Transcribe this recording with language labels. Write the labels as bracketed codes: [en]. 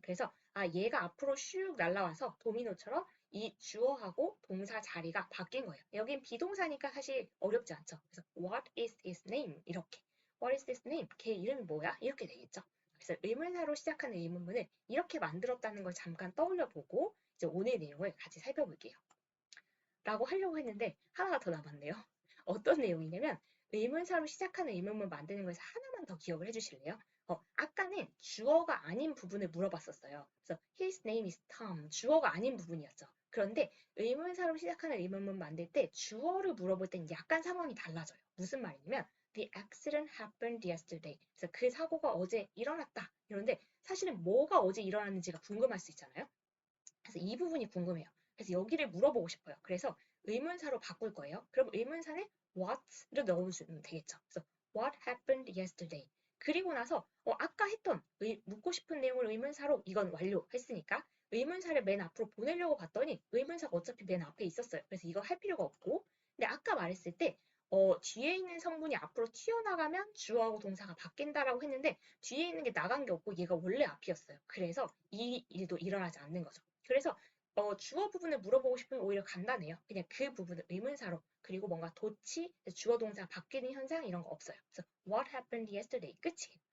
[ko] 그래서 얘가 앞으로 슉 날라와서 도미노처럼 이 주어하고 동사 자리가 바뀐 거예요. 여긴 비동사니까 사실 어렵지 않죠. 그래서 [en] what is his name? [ko] 이렇게 [en] what is his name? [ko] 걔 이름이 뭐야? 이렇게 되겠죠. 그래서 의문사로 시작하는 의문문을 이렇게 만들었다는 걸 잠깐 떠올려 보고 이제 오늘 내용을 같이 살펴볼게요. 라고 하려고 했는데 하나가 더 남았네요. 어떤 내용이냐면 의문사로 시작하는 의문문 만드는 거에서 하나만 더 기억을 해주실래요? 아까는 주어가 아닌 부분을 물어봤었어요. 그래서 [en] his name is Tom. [ko] 주어가 아닌 부분이었죠. 그런데 의문사로 시작하는 의문문 만들 때 주어를 물어볼 땐 약간 상황이 달라져요. 무슨 말이냐면 [en] The accident happened yesterday. [ko] 그래서 그 사고가 어제 일어났다. 이런데 사실은 뭐가 어제 일어났는지가 궁금할 수 있잖아요. 그래서 이 부분이 궁금해요. 그래서 여기를 물어보고 싶어요. 그래서 의문사로 바꿀 거예요. 그럼 의문사는 what를 넣으면 되겠죠. 그래서 [en] what happened yesterday. [ko] 그리고 나서 아까 했던 묻고 싶은 내용을 의문사로 이건 완료했으니까 의문사를 맨 앞으로 보내려고 봤더니 의문사가 어차피 맨 앞에 있었어요. 그래서 이거 할 필요가 없고 근데 아까 말했을 때 뒤에 있는 성분이 앞으로 튀어나가면 주어하고 동사가 바뀐다라고 했는데 뒤에 있는 게 나간 게 없고 얘가 원래 앞이었어요. 그래서 이 일도 일어나지 않는 거죠. 그래서 주어 부분을 물어보고 싶으면 오히려 간단해요. 그냥 그 부분을 의문사로 그리고 뭔가 도치, 주어 동사 바뀌는 현상 이런 거 없어요. 그래서 [en] what happened yesterday [ko] 끝이에요.